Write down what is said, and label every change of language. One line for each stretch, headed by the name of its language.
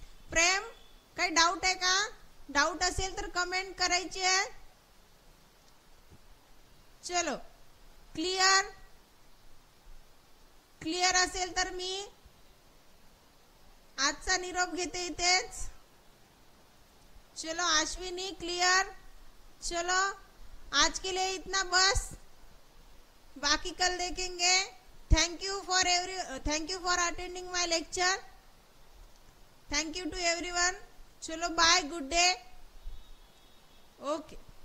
Marathi: प्रेम काही डाऊट आहे का? डाऊट असेल तर कमेंट करायची आहे. चलो क्लियर. क्लियर असेल तर मी आजचा निरोप घेते इथेच. चलो अश्विनी क्लियर.
Hindi: चलो आज के लिए इतना बस, बाकी कल देखेंगे.
English: Thank you for attending my lecture. Thank you to everyone. चलो bye, good day. Okay.